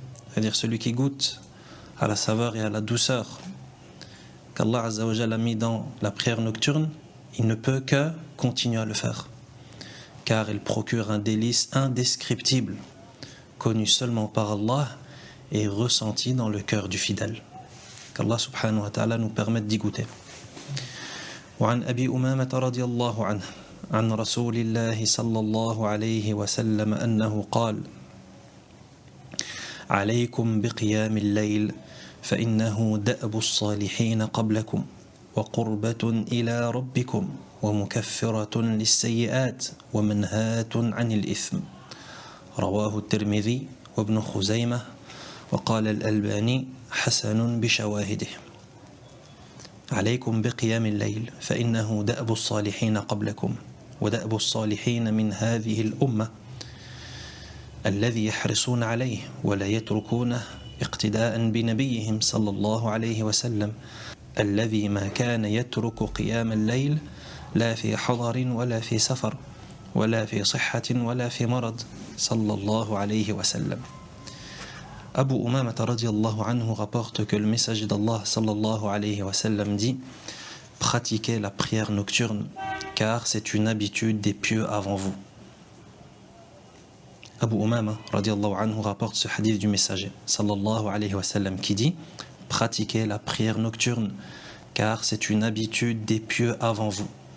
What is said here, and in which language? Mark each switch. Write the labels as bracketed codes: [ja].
[fr] C'est-à-dire celui qui goûte à la saveur et à la douceur qu'Allah Azza wa Jalla a mis dans la prière nocturne, il ne peut que continuer à le faire, car elle procure un délice indescriptible, connu seulement par Allah et ressenti dans le cœur du fidèle. Qu'Allah subhanahu wa ta'ala nous permette d'y goûter. [ar] وعن أبي أمامة رضي الله عنه عن رسول الله صلى الله عليه وسلم أنه قال: عليكم بقيام الليل فإنه دأب الصالحين قبلكم وقربة إلى ربكم ومكفرة للسيئات ومنهاة عن الإثم. رواه الترمذي وابن خزيمة وقال الألباني حسن بشواهده. عليكم بقيام الليل فإنه دأب الصالحين قبلكم ودأب الصالحين من هذه الأمة الذي يحرصون عليه ولا يتركونه اقتداء بنبيهم صلى الله عليه وسلم الذي ما كان يترك قيام الليل لا في حضر ولا في سفر ولا في صحة ولا في مرض صلى الله عليه وسلم. [fr] Abu Umama radiyallahu anhu rapporte que le messager d'Allah sallallahu alayhi wa sallam dit: pratiquez la prière nocturne car c'est une habitude des pieux avant vous. Abu Umama radiyallahu anhu rapporte ce hadith du messager sallallahu alayhi wa sallam qui dit: pratiquez la prière nocturne car c'est une habitude des pieux avant vous.